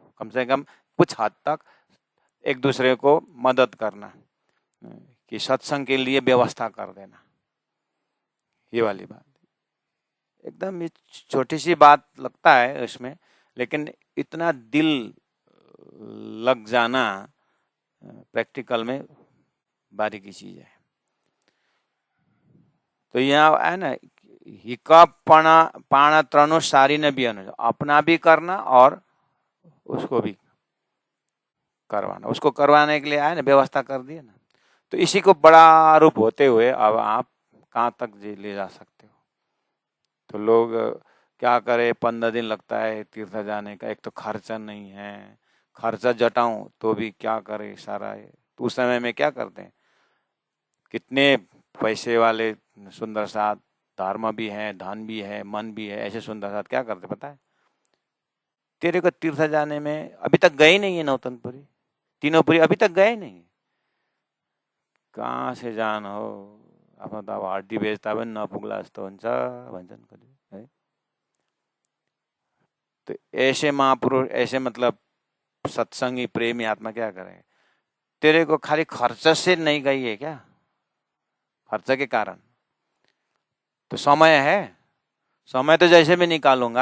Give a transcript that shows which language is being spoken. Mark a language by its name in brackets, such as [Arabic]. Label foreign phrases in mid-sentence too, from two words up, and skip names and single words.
[Hindi] कम से कम कुछ हद तक एक दूसरे को मदद करना, कि सत्संग के लिए व्यवस्था कर देना, ये वाली बात एकदम छोटी सी बात लगता है इसमें, लेकिन इतना दिल लग जाना प्रैक्टिकल में बारीकी चीज है। तो यहाँ है ना, [Sindhi] हिका पाणा त्रणो सारी ने भी अनुज, [Hindi] अपना भी करना और उसको भी करवाना, उसको करवाने के लिए आए ना व्यवस्था कर दी है ना। तो इसी को बड़ा रूप होते हुए अब आप कहाँ तक ले जा सकते हो। तो लोग क्या करे, 15 दिन लगता है तीर्थ जाने का, एक तो खर्चा नहीं है, खर्चा जटाऊं तो भी क्या करे सारा। तो उस समय में क्या करते हैं, कितने पैसे वाले सुंदर साथ, धर्म भी है, धन भी है, मन भी है, ऐसे सुंदर साथ क्या करते पता है, तेरे को तीर्थ जाने में अभी तक गए नहीं है, नौतनपुरी तीनोंपुरी अभी तक गए नहीं, कहाँ से जान हो, [Nepali] आफ्नो त अब हड्डी बेच्दा पनि नपुग्ला जस्तो हुन्छ भन्छन् कति [Hindi] है। तो ऐसे महापुरुष, ऐसे मतलब सत्संगी प्रेमी आत्मा क्या करेंगे? तेरे को खाली खर्च से नहीं गई है क्या? खर्च के कारण तो समय है, समय तो जैसे भी निकालूंगा।